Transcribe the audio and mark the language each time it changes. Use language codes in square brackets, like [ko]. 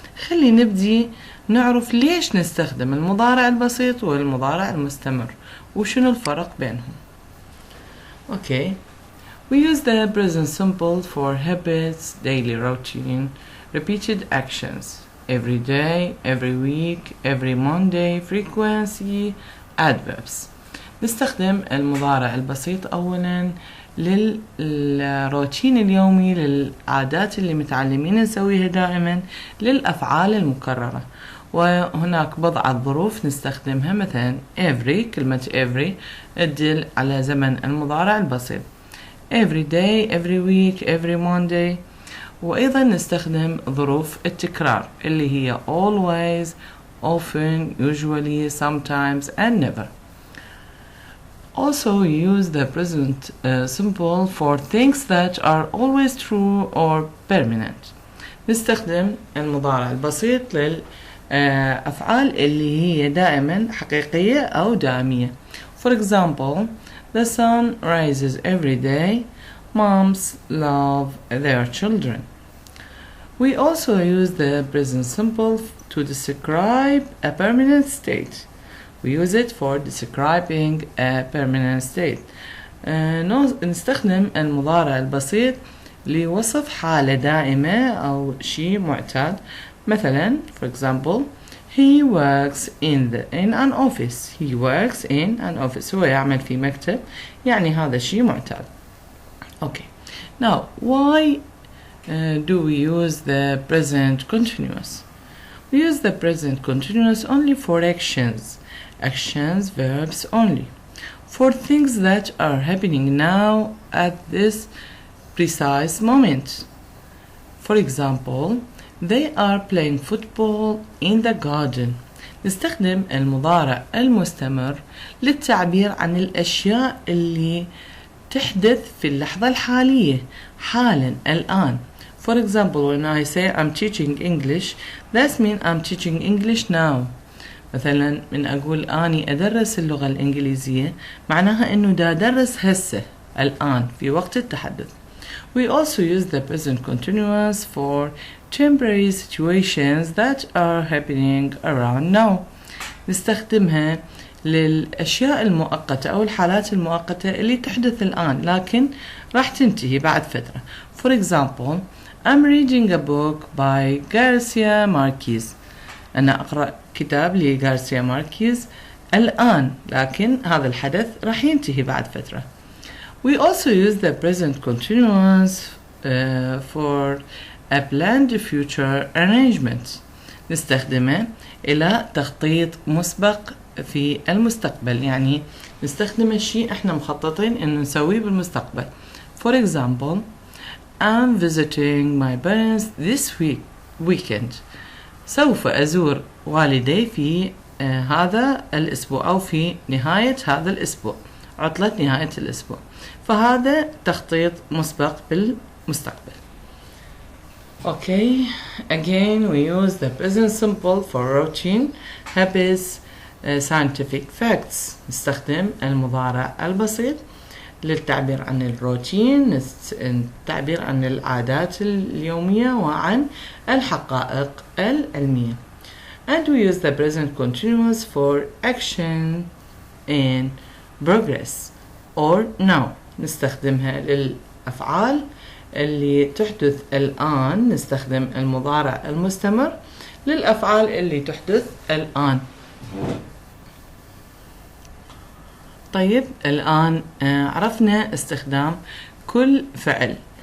[ar] خلي نبدي نعرف ليش نستخدم المضارع البسيط والمضارع المستمر وشنو الفرق بينهم. [en] Okay, we use the present simple for habits, daily routine, repeated actions, every day, every week, every Monday, frequency, adverbs. [ar] نستخدم المضارع البسيط أولا للروتين اليومي، للعادات اللي متعلمين نسويها دائما، للأفعال المكررة، وهناك بضع ظروف نستخدمها، مثلا every، كلمة every تدل على زمن المضارع البسيط، [en] every day, every week, every Monday. [ar] وأيضا نستخدم ظروف التكرار اللي هي [en] always, often, usually, sometimes and never. Also use the present simple for things that are always true or permanent. [ar] نستخدم المضارع البسيط للأفعال اللي هي دائما حقيقية أو دائمية. [en] For example, the sun rises every day. Moms love their children. We also use the present simple to describe a permanent state. We use it for describing a permanent state. [ar] نستخدم المضارع البسيط لوصف حالة دائمة أو شيء معتاد. مثلا, [en] for example, he works in an office. He works in an office. [ar] هو يعمل في مكتب، يعني هذا شيء معتاد. [en] Okay. Now, why do we use the present continuous? We use the present continuous only for actions, verbs only, for things that are happening now at this precise moment. For example, they are playing football in the garden. [ar] نستخدم المضارع المستمر للتعبير عن الأشياء اللي تحدث في اللحظة الحالية، حالا، الآن. [en] For example, when I say I'm teaching English, that means I'm teaching English now. [ar] مثلا من أقول أني أدرس اللغة الإنجليزية، معناها أنه دا أدرس هسه الآن في وقت التحدث. [en] We also use the present continuous for temporary situations that are happening around now. [ar] نستخدمها للأشياء المؤقتة أو الحالات المؤقتة اللي تحدث الآن لكن راح تنتهي بعد فترة. [en] For example, I'm reading a book by Garcia Marquez. [ar] أنا أقرأ كتاب لغارسيا ماركيز الآن، لكن هذا الحدث راح ينتهي بعد فترة. [en] We also use the present continuous for a planned future arrangement. [ar] نستخدمه إلى تخطيط مسبق في المستقبل، يعني نستخدم الشيء احنا مخططين انه نسويه بالمستقبل. [en] For example, I'm visiting my parents this weekend. [ar] سوف أزور والدي في هذا الأسبوع أو في نهاية هذا الأسبوع، عطلة نهاية الأسبوع. فهذا تخطيط مسبق بالمستقبل. [en] Okay, again we use the present simple for routine, habits, scientific facts. [ar] نستخدم المضارع البسيط للتعبير عن الروتين، التعبير عن العادات اليومية وعن الحقائق العلمية. [en] And we use the present continuous for action in progress or now. [ar] نستخدمها للأفعال اللي تحدث الآن. نستخدم المضارع المستمر للأفعال اللي تحدث الآن. طيب الآن عرفنا استخدام كل فعل.